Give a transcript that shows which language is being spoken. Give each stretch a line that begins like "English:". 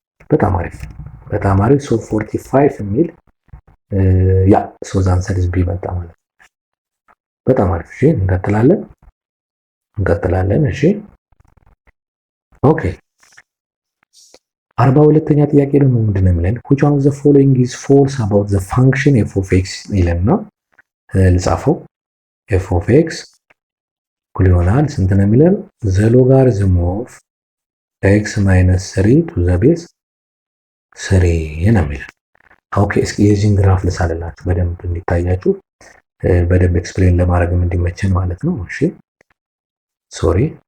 Amharic: በጣም አሪፍ በጣም አሪፍ። ሶ 45 የሚል ያ ሶ
English: ዘ አንሰር ኢዝ ቢ
Amharic: መጣ ማለት ነው። በጣም አሪፍ። እሺ እንቀጥላለን። እሺ ኦኬ 42ኛ ጥያቄ ደግሞ ምንድነው የሚለን?
English: which one of the following is false about the function f of x
Amharic: ይለና ልጻፈው።
English: f of x
Amharic: እኩል ይሆናል ስንት ነው የሚለን?
English: the logarithm of x minus 3 to the base 3
Amharic: ነው የሚለን። ኦኬ እስኪ የዚህን ግራፍ ልሳልላችሁ በደንብ እንዲታያችሁ በደንብ ኤክስፕሌን ለማድረግም እንዲመቸን ማለት ነው። እሺ ሶሪ